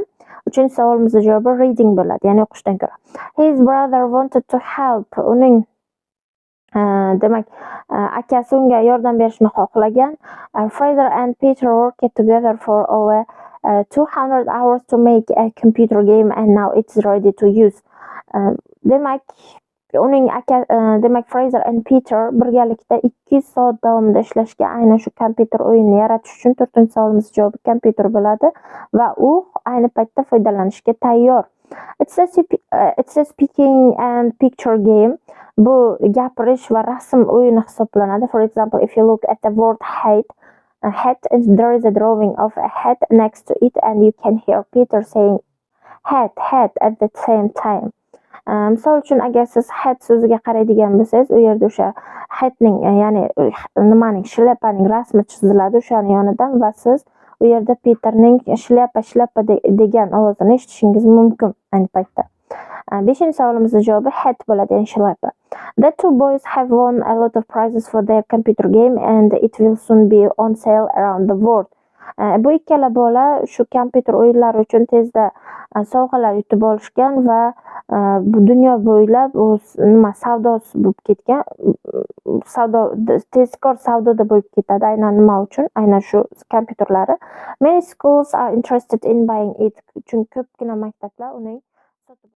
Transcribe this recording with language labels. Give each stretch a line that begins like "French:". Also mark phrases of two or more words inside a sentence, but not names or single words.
Uzbek: Uchinchi savolimizning javobi reading bo'ladi, ya'ni o'qishdan ko'ra.
English: His brother wanted to help.
Uzbek: Uning demak akasi unga yordam berishni xohlagan.
English: Fraser and Peter worked together for over 200 hours to make a computer game and now it's ready to use.
Uzbek: Demak Fraser and Peter birgalikda 200 soat davomida ishlashgan aynan shu kompyuter o'yinini yaratish uchun. To'rtinchi savolimiz javobi kompyuter bo'ladi va u ayni paytda foydalanishga tayyor.
English: It's a speaking and picture game.
Uzbek: Bu gapirish va rasm o'yini hisoblanadi.
English: For example, if you look at the word hat, there is a drawing of a hat next to it and you can hear Peter saying hat at the same time.
Uzbek: Misol uchun agar siz hat so'ziga qaraydigan bo'lsangiz, u yerda o'sha hatning, ya'ni shlepaning rasmi chiziladi o'shaning yonidan va siz u yerda Peterning shlyapa degan ovozini eshitishingiz mumkin ayni paytda. Beshinchi savolimizning javobi hat bo'ladi, ya'ni shlyapa.
English: The two boys have won a lot of prizes for their computer game and it will soon be on sale around the world.
Uzbek: Bu ikkala bola shu kompyuter o'yinlari uchun tezda sovg'alar yutib olishgan va bu dunyo bo'ylab savdosi bo'lib ketgan. Tezkor savdoda bo'lib ketadi. Aynan nima uchun? Aynan shu kompyuterlari.
English: Many schools are interested in buying it.
Uzbek: Chunki ko'pgina maktablar uning